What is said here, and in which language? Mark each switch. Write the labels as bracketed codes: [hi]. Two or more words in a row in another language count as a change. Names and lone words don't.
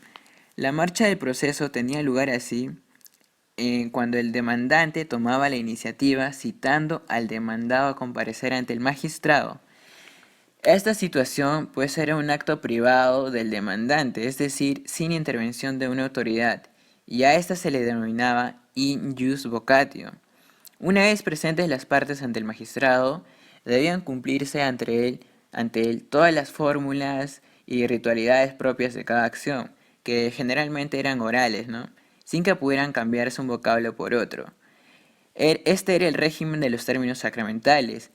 [es] La marcha del proceso tenía lugar así cuando el demandante tomaba la iniciativa citando al demandado a comparecer ante el magistrado. Esta situación puede ser un acto privado del demandante, es decir, sin intervención de una autoridad, y a esta se le denominaba [la] in jus vocatio. [es] Una vez presentes las partes ante el magistrado, debían cumplirse ante él todas las fórmulas y ritualidades propias de cada acción, que generalmente eran orales, ¿no? Sin que pudieran cambiarse un vocablo por otro. Este era el régimen de los términos sacramentales.